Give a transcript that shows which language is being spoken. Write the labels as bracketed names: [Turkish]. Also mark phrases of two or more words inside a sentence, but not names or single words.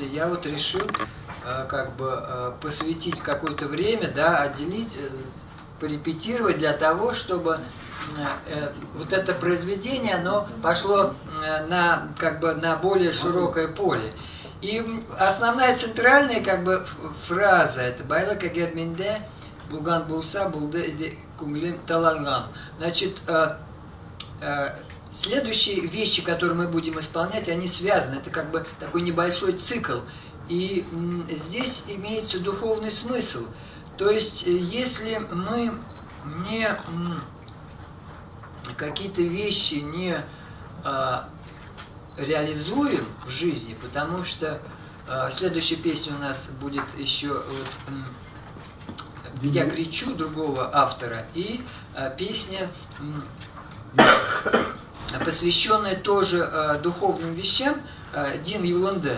[Russian] Я вот решил как бы посвятить какое-то время, да, отделить, порепетировать для того, чтобы вот это произведение, оно пошло на более широкое поле. И основная центральная фраза это [Tatar] «Байлык агерменде булган булса булды кумлим таланган». [Russian] Значит, следующие вещи, которые мы будем исполнять, они связаны. Это такой небольшой цикл. И здесь имеется духовный смысл. То есть, если мы не какие-то вещи не реализуем в жизни, потому что следующая песня у нас будет еще «Я кричу» другого автора, и песня, посвященная тоже духовным вещам, Дин Юланде.